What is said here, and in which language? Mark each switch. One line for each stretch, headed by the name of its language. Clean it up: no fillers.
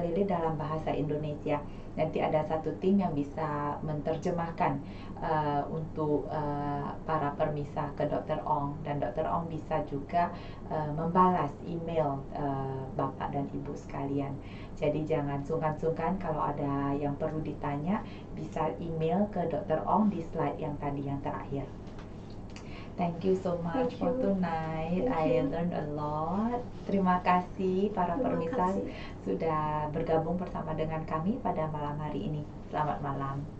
Indonesian: LeLe dalam bahasa Indonesia. Nanti ada satu tim yang bisa menerjemahkan untuk para pemirsa ke Dr. Aung, dan Dr. Aung bisa juga membalas email Bapak dan Ibu sekalian. Jadi jangan sungkan-sungkan, kalau ada yang perlu ditanya bisa email ke Dr. Aung di slide yang tadi yang terakhir.
English: Thank you so much for tonight. I learned a lot.
Indonesian: Terima kasih para pemirsa sudah bergabung bersama dengan kami pada malam hari ini. Selamat malam.